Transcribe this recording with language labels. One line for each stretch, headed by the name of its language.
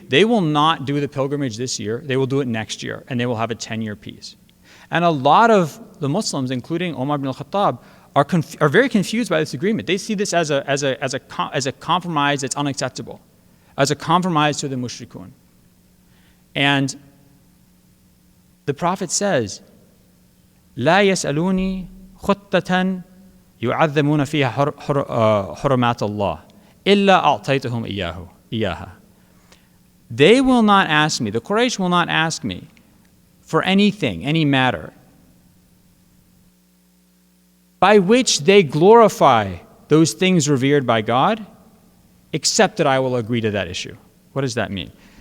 English: They will not do the pilgrimage this year. They will do it next year, and they will have a 10-year peace. And a lot of the Muslims, including Umar ibn al-Khattab, are very confused by this agreement. They see this as a compromise that's unacceptable, as a compromise to the mushrikun.
Arabic: And the Prophet says, لا يسألوني خطة يعظمون فيها حرمات الله إلا أعطيتهم إياها.
English: They will not ask me, the Quraysh will not ask me for anything, any matter, by which they glorify those things revered by God, except that I will agree to that issue. What does that mean?